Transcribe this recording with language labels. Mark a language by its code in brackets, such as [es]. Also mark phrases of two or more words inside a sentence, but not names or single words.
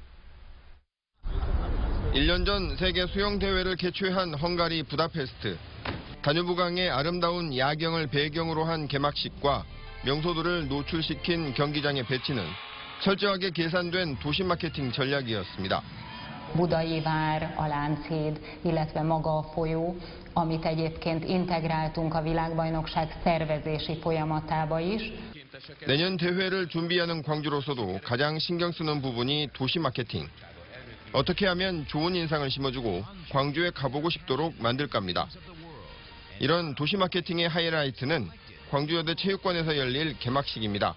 [ko] 1년 전 세계 수영대회를 개최한 헝가리 부다페스트. 다뉴브강의 아름다운 야경을 배경으로 한 개막식과 명소들을 노출시킨 경기장의 배치는 철저하게 계산된 도시 마케팅 전략이었습니다. [hu] Budai vár, a Lánchíd, illetve maga a folyó, amit egyébként integráltunk a világbajnokság szervezési folyamatába is. [ko] 내년 대회를 준비하는 광주로서도 가장 신경 쓰는 부분이 도시 마케팅. 어떻게 하면 좋은 인상을 심어주고 광주에 가보고 싶도록 만들까입니다. 이런 도시 마케팅의 하이라이트는 광주여대 체육관에서 열릴 개막식입니다.